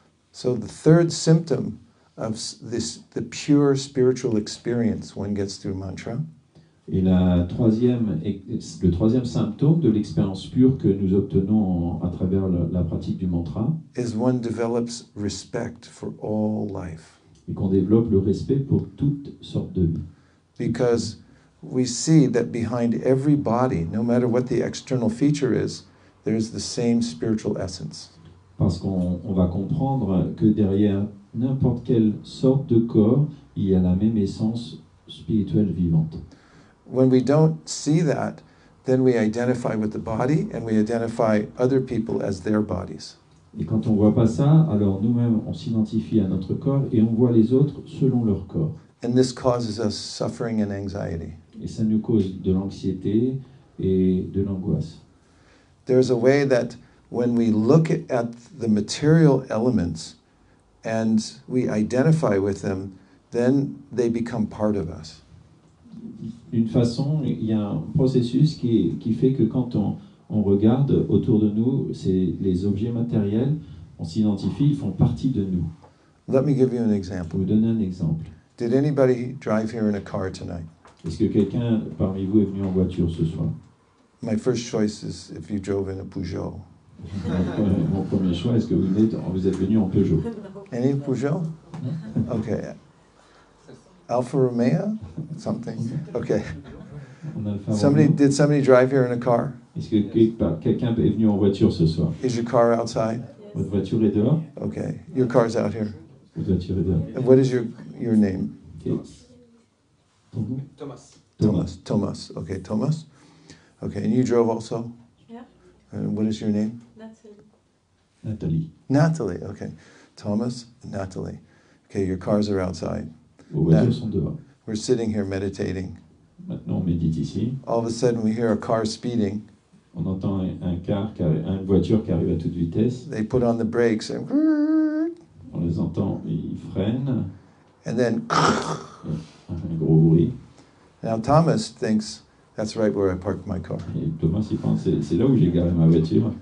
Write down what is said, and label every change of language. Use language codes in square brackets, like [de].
[en] So the third symptom of the pure spiritual experience one gets through mantra [fr] Et le troisième symptôme de l'expérience pure que nous obtenons à travers la pratique du mantra, [en] is one develops respect for all life. [fr] et qu'on développe le respect pour toutes sortes de vies. [en] Because we see that behind every body, no matter what the external feature is, there's the same spiritual essence. [fr] Parce qu'on va comprendre que derrière n'importe quelle sorte de corps, il y a la même essence spirituelle vivante. [en] When we don't see that, then we identify with the body and we identify other people as their bodies. [fr] Et quand on ne voit pas ça, alors nous-mêmes, on s'identifie à notre corps et on voit les autres selon leur corps. [en] And this causes us suffering and anxiety. [fr] Et ça nous cause de l'anxiété et de l'angoisse. [en] There's a way that when we look at the material elements and we identify with them, then they become part of us. [fr] D'une façon, il y a un processus qui fait que quand on regarde autour de nous, les objets matériels, on s'identifie, ils font partie de nous. [en] Let me give you an [fr] Je [en] example. [fr] vais vous donner un exemple. [en] Did anybody drive here in a car tonight? [fr] Est-ce que quelqu'un parmi vous est venu en voiture ce soir? [en] My first choice is if you drove in a Peugeot. [fr] Mon premier choix, est-ce que vous êtes venu en Peugeot? [en] Any Peugeot? Okay. Alfa Romeo? Something? Okay. [fr] En Alfa Romeo. [en] Did somebody drive here in a car? [fr] Est-ce que quelqu'un est venu en voiture ce soir? [en] Is your car outside? [fr] Votre voiture est dehors? [en] Okay. Your car's out here. [fr] Votre voiture est dehors. [en] And what is your name? [fr] Ok. Ton nom? [en] Thomas. Thomas. Okay, Thomas. Okay, and you drove also? Yeah. And what is your name? Nathalie. Natalie. Okay. Thomas and Natalie. Okay, your cars are outside. [fr] Vos voitures sont dehors. [en] We're sitting here meditating. [fr] Maintenant, on médite ici. [en] All of a sudden we hear a car speeding. [fr] On entend une voiture qui arrive à toute vitesse. [en] They put on the brakes and [fr] On les entend, ils freinent. [en] then [fr] Un gros bruit. [en] now Thomas thinks that's right where I parked my car. [fr] Et Thomas, il pense, c'est là où j'ai garé ma voiture.